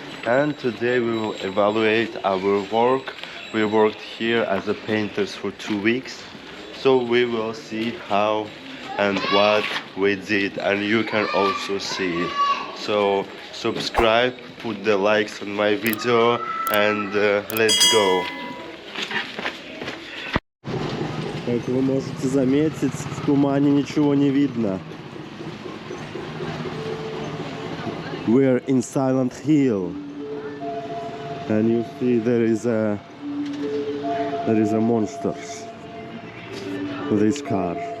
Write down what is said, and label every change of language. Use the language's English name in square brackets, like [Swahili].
[English] And today we will evaluate our work. We worked here as a painters for 2 weeks, so we will see how and what we did, and you can also see it. So subscribe, put the likes on my video, and let's go. [Russian] Как вы можете заметить, в тумане ничего не видно. [English] We're in Silent Hill, and you see there is a monster. This car.